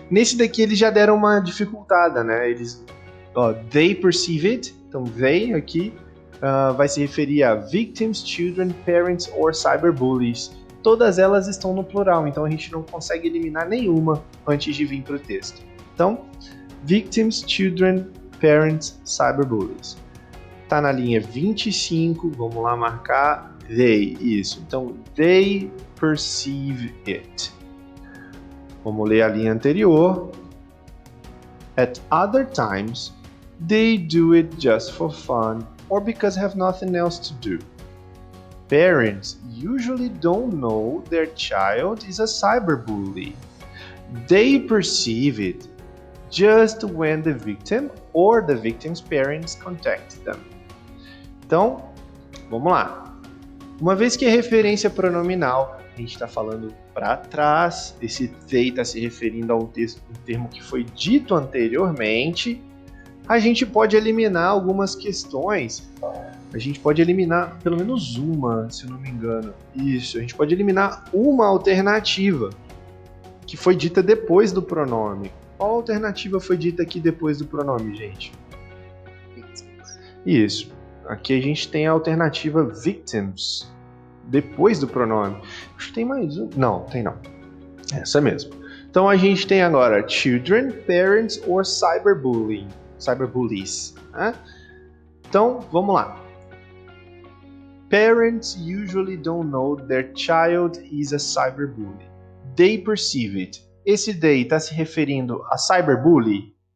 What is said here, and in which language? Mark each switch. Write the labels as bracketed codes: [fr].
[pt] Nesse daqui eles já deram uma dificultada, né? Eles, [en] they perceive it, [pt] então they aqui vai se referir a victims, children, parents or cyberbullies. Todas elas estão no plural, então a gente não consegue eliminar nenhuma antes de vir para o texto. Então, victims, children, parents, cyberbullies. Tá na linha 25, vamos lá marcar they, isso. Então, [en] they perceive it. [pt] Vamos ler a linha anterior. [en] At other times, they do it just for fun or because have nothing else to do. Parents usually don't know their child is a cyberbully. They perceive it just when the victim or the victim's parents contact them. [pt] Então, vamos lá. Uma vez que é referência pronominal, a gente está falando para trás, esse they está se referindo a um termo que foi dito anteriormente, a gente pode eliminar algumas questões. A gente pode eliminar pelo menos uma, se eu não me engano. Isso, a gente pode eliminar uma alternativa que foi dita depois do pronome. Qual alternativa foi dita aqui depois do pronome, gente? Isso. Aqui a gente tem a alternativa victims, depois do pronome. Acho que tem mais um. Não, tem não. Essa mesmo. Então a gente tem agora [en] children, parents or cyberbullying. [pt] Cyberbullies. Né? Então, vamos lá. [en] Parents usually don't know their child is a cyberbully. They perceive it. [pt] Esse they está se referindo a cyberbully?